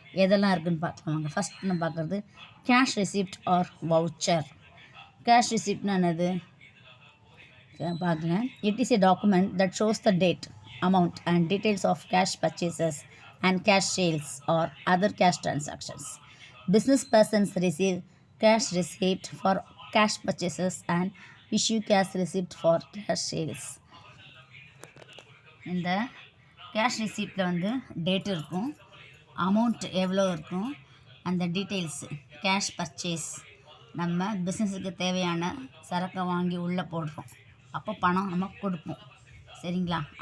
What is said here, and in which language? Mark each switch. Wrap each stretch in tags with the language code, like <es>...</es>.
<ta>எதெல்லாம் இருக்குதுன்னு பார்க்கலாங்க. ஃபஸ்ட் நம்ம பார்க்குறது cash receipt R voucher. Cash ரிசிப்ட்னா என்னது பார்க்கலாம்.</ta> <en>It is a document that shows the date, amount and details of cash purchases and cash sales or other cash transactions. Business persons receive cash receipt for cash purchases and issue cash receipt for cash sales.</en> <ta>இந்த cash ரிசிப்டில் வந்து date இருக்கும், amount எவ்வளோ இருக்கும், அந்த details, cash purchase, நம்ம பிஸ்னஸுக்கு தேவையான சரக்கை வாங்கி உள்ளே போடுறோம், அப்போ பணம் நம்ம கொடுப்போம். சரிங்களா?</ta>